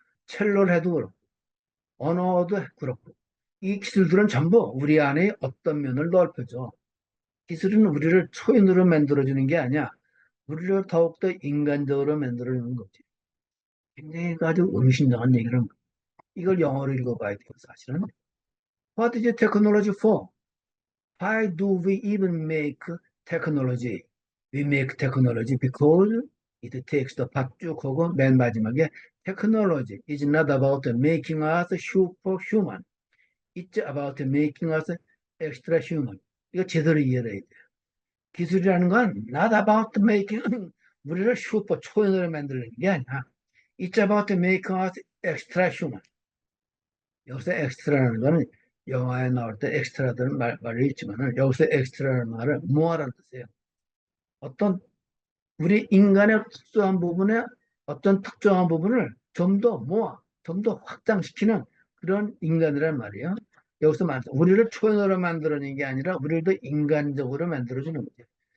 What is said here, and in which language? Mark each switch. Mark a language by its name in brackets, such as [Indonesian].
[Korean] 첼로를 해도 그렇고 언어도 그렇고 이 기술들은 전부 우리 안에 어떤 면을 넓혀줘. 기술은 우리를 초인으로 만들어주는 게 아니야. 우리를 더욱더 인간적으로 만들어주는 거지. 굉장히 아주 의미심장한 얘기를 합니다. 이걸 영어로 읽어봐야 돼요, 사실은. [English] What is technology for? Why do we even make technology? We make technology because it takes the [Korean] 쭉 하고 맨 마지막에 [English] technology is not about making us superhuman. It's about making us extra human. [Korean] 이거 제대로 이해해야 돼요. 기술이라는 건 [English] not about making [Korean] 우리를 슈퍼 초연으로 만드는 게 아니야. [English] It's about making us extra human. [Korean] 여기서 extra라는 거는 영화에 나올 때 엑스트라들은 말이 있지만은 여기서 엑스트라는 말은 모아라는 뜻이에요. 어떤 우리 인간의 특수한 부분에 어떤 특정한 부분을 좀 더 모아, 좀 더 확장시키는 그런 인간이란 말이에요. 여기서 우리를 초연으로 만들어내는 게 아니라 우리를 더 인간적으로 만들어주는 거죠.